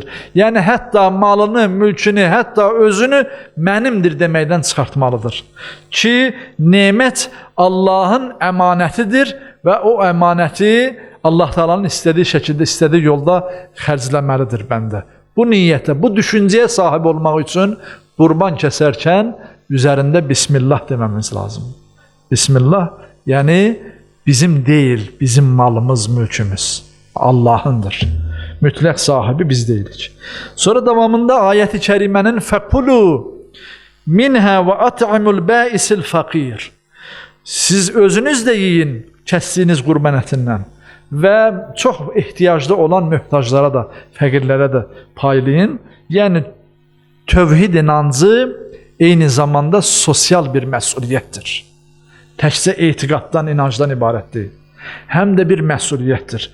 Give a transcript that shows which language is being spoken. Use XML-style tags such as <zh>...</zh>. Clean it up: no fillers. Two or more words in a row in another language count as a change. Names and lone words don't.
<az>Yəni, hətta malını, mülkünü, hətta özünü mənimdir deməkdən çıxartmalıdır. Ki, nemət Allahın əmanətidir və o əmanəti Allah Taala'nın istədiyi şəkildə, istədiyi yolda xərcləməlidir bəndə. Bu niyyətə, bu düşüncəyə sahib olmaq üçün qurban kəsərkən üzerinde Bismillah</az> <tr>dememiz lazım. Bismillah yani bizim değil, bizim malımız, mülkümüz. Allah'ındır. Mütlak sahibi biz değilik. Sonra devamında ayet-i kerimenin</tr> <ar>فكلوا منها وأطعموا البائس الفقير.</ar> <az>Siz özünüz de yiyin kəsdiyiniz qurban ətindən və çox ehtiyaclı olan möhtaclara da, fəqirlərə də paylayın. Yəni tövhid inancı eyni zamanda sosial bir məsuliyyətdir. Təkcə etiqaddan, inancdan ibarət deyil. Həm də bir məsuliyyətdir.</az>